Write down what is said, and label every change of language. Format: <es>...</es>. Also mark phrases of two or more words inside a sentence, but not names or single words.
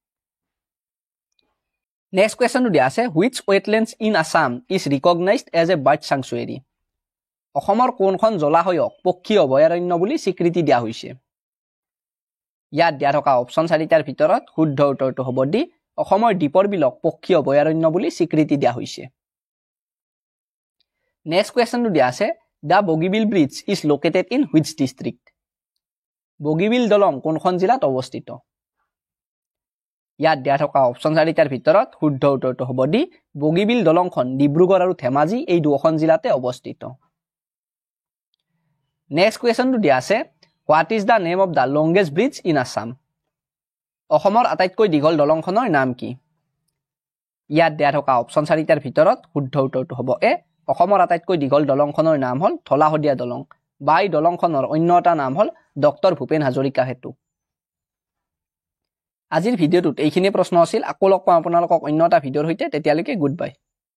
<en>next question</en> <as>দিয়া আছে</as> <en>which wetlands in Assam is recognized as a bird sanctuary</en> <as>অসমৰ কোনখন জলাশয়ক পক্ষী অভয়াৰণ্য বুলি স্বীকৃতি দিয়া হৈছে ইয়াত দিয়া থকা অপশ্যন 4টাৰ ভিতৰত শুদ্ধ উত্তৰটো হ'ব ডি অসমৰ দ্বীপৰ বিলক পক্ষী অভয়াৰণ্য বুলি স্বীকৃতি দিয়া হৈছে</as> <en>next question</en> <as>দিয়া আছে</as> <en>the Bogibeel bridge is located in which district</en> <as>বগীবিল দলং কোনখন জিলাত অৱস্থিত ইয়াত দিয়া থকা অপশ্যন 4টাৰ ভিতৰত শুদ্ধ উত্তৰটো হ'ব ডি বগীবিল দলংখন ডিব্ৰুগড় আৰু ধেমাজি এই দুখন জিলাতে অৱস্থিত</as> <en>next question</en> <as>দিয়া আছে</as> <en>what is the name of the longest bridge in Assam</en> <as>অসমৰ আটাইতকৈ দীঘল দলংখনৰ নাম কি ইয়াত দিয়া থকা অপশ্যন 4টাৰ ভিতৰত শুদ্ধ উত্তৰটো হ'ব এ অসমৰ আটাইতকৈ দীঘল দলংখনৰ নাম হ'ল ধলা শদিয়া দলং বা এই দলংখনৰ অন্য এটা নাম হ'ল ডক্টৰ ভূপেন হাজৰিকা সেতু আজিৰ ভিডিঅ'টোত এইখিনি প্ৰশ্ন আছিল আকৌ লগ পাম আপোনালোকক অন্য এটা ভিডিঅ'ৰ সৈতে তেতিয়ালৈকে</as> <en>good bye</en>